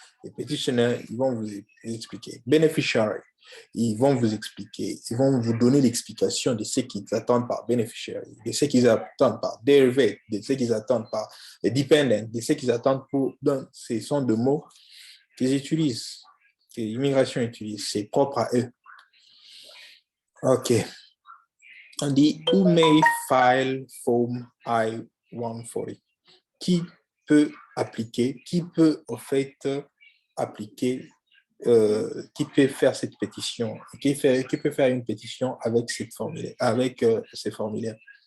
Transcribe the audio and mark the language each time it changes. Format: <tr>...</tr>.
<fr>Les petitionnaires, ils vont vous expliquer. Beneficiary, ils vont vous expliquer, ils vont vous donner l'explication de ce qu'ils attendent par beneficiary, de ce qu'ils attendent par derivate, de ce qu'ils attendent par dependent, de ce qu'ils attendent pour... Donc, ce sont des mots qu'ils utilisent, que l'immigration utilise, c'est propre à eux. OK. On dit</fr> <en>who may file form I-140.</en> <fr>Qui peut appliquer, qui peut en fait appliquer, qui peut faire cette pétition, qui peut faire une pétition avec cette formulaire, avec ces formulaires.</fr>